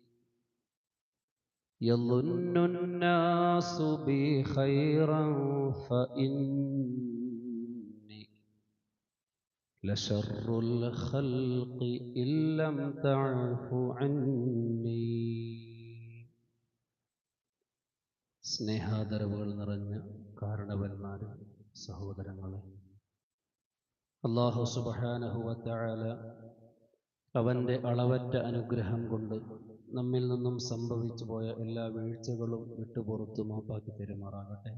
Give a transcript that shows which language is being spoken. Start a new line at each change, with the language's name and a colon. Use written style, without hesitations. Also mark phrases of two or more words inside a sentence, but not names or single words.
Arabic: يظن الناس بي خيرا فإني لشر الخلق إن لم تعف عني.
Malayalam: സ്നേഹാദരവുകൾ നിറഞ്ഞ കാരണവന്മാരെ, സഹോദരങ്ങളെ,
Arabic: الله سبحانه وتعالى
Malayalam: അവൻ്റെ അളവറ്റ അനുഗ്രഹം കൊണ്ട് നമ്മിൽ നിന്നും സംഭവിച്ചു പോയ എല്ലാ വീഴ്ചകളും വിട്ടുപുറത്തു മാപ്പാക്കി തരുമാറാകട്ടെ.